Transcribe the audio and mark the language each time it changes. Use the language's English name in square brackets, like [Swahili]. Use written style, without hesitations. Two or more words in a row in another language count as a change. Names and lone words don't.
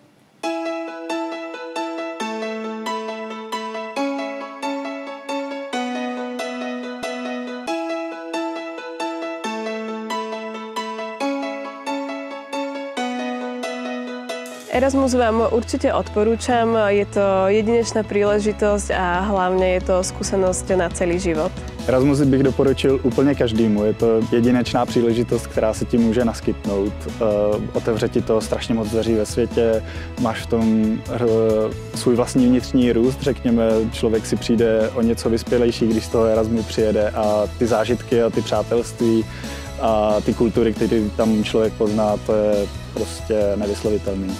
[Slovak] Erasmus vám určite odporúčam, je to jedinečná príležitosť a hlavne je to skúsenosť na celý život. [Czech] Erasmus bych doporučil úplně každému. Je to jedinečná příležitost, která se ti může naskytnout. Otevře ti to strašně moc dveří ve světě, máš v tom svůj vlastní vnitřní růst, řekněme, člověk si přijde o něco vyspělejší, když z toho Erasmu přijede a ty zážitky a ty přátelství a ty kultury, které tam člověk pozná, to je prostě nevyslovitelný.